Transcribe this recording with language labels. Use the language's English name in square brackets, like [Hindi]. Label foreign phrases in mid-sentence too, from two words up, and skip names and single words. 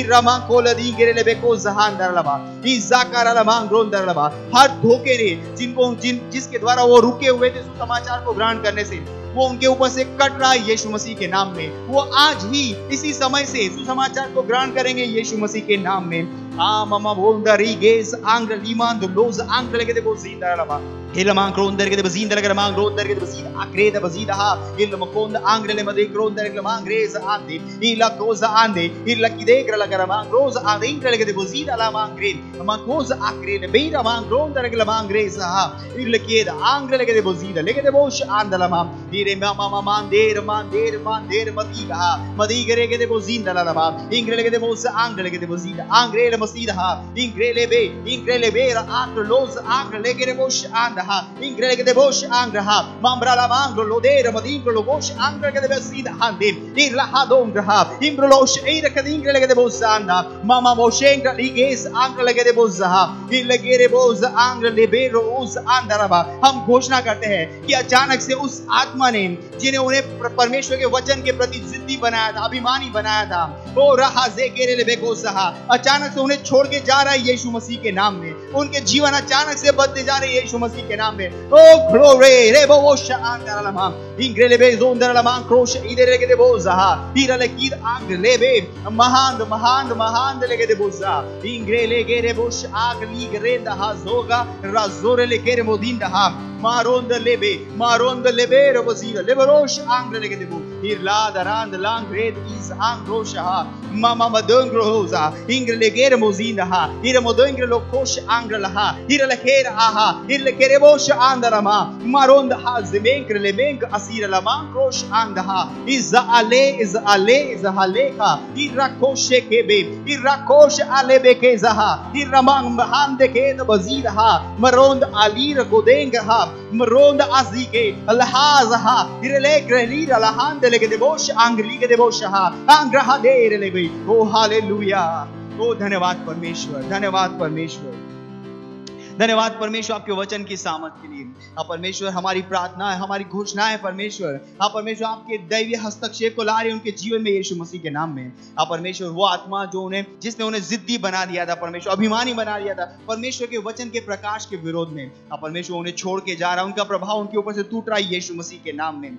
[Hindi] हर धोखे ने जिसके द्वारा वो रुके हुए थे सुसमाचार को ग्रहण करने से, वो उनके ऊपर से कट रहा है यीशु मसीह के नाम में। वो आज ही इसी समय से सुसमाचार को ग्रहण करेंगे यीशु मसीह के नाम में। मामा बोंदा रीगेस आंग्र लीमान दो लोज आंग्र लेके दे बोजींदा लमा हिलमा क्रोंदर के दे बजींदा लगे मांग रोंदर के दे बजीद आक्रे दे बजीदा हा हिलमा कोंद आंग्र ले मदे क्रोंदर के मांग रेज आंदे इला कोज आंदे इला की देग्र लगे मांग रोज आंदे इंग्र लेके दे बजीदा ला मांग ग्रेन मांग कोज आक्रे ले बेरा मांग रोंदर के मांग रेज हा इला की दे आंग्र लेके दे बजीदा लेके दे बोश आंदला मां इरे मामा मांदेर मदीगा हा मदीगरे के दे बोजींदा ला मां इंग्र लेके दे बोस आंग्र लेके दे बजीदा आंग्रे ले मसीदा हा इंग्रे ले बे आंग्र लोज आंग्र लेके दे बोश आंदा ha ingre ke de bosh angra mambra la mangro lo de ramadingro lo bosh angra ke de besida hande irla hadongra ha imbrolos ira ke ingre ke de bosanda mama moshengra liges angra ke de bozaha ilge re boz angra lebero us andaraba हम घोषणा करते हैं कि अचानक से उस आत्मा ने जिन्हें उन्हें परमेश्वर के वचन के प्रति जिद्दी बनाया था, अभिमानी बनाया था, ओ रहा ज़ेकेरे लेबेको सहा, अचानक से उन्हें छोड़ के जा रहा है यीशु मसीह के नाम में। उनके जीवन अचानक से बदले जा रहे हैं यीशु मसीह के नाम में। ओ ग्लोरी रेबो शांदरलमा इंग्रे लेबे जोंदरलमा क्रोश इधर के देबो जहा इरले कीद आंग लेबे महान महान महान लेके देबो जा इंग्रे लेके रेबोश आग लीग रेंदा हा जोगा राजोरे लेके रे मोदिंदा हा मारोंद लेबे रबजीर लेबरोश आंग लेके देबो इरला दरांद लांग रेद इज आंग रोशहा mama madongro hoza ingre legere mozinda ha ira modongre lokosh angra laha ira lekera aha ira lekere bosh andarama maronda ha zemenkre lemenk asira la mankrosh anda ha iz ale haleka ira koshe kebe ira kosh alebe ke zaha ira mang bahande ke bazida ha maronda alira godenga ha maronda azike alhaza ha ira legre lira lahande lege de bosh angli ge de bosh ha angra ha dere lebe ओ हालेलुया। ओ धन्यवाद परमेश्वर, धन्यवाद परमेश्वर, धन्यवाद परमेश्वर आपके वचन की सामर्थ के लिए। आप परमेश्वर हमारी प्रार्थना है, हमारी घोषणा है परमेश्वर। आप परमेश्वर आपके दैवीय हस्तक्षेप को ला रहे हैं उनके जीवन में यीशु मसीह के नाम में। आप परमेश्वर वो आत्मा जो जिसने उन्हें जिद्दी बना दिया था परमेश्वर, अभिमानी बना दिया था परमेश्वर के वचन के प्रकाश के विरोध में, आप परमेश्वर उन्हें छोड़ के जा रहा है, उनका प्रभाव उनके ऊपर से टूट रहा है यीशु मसीह के नाम में।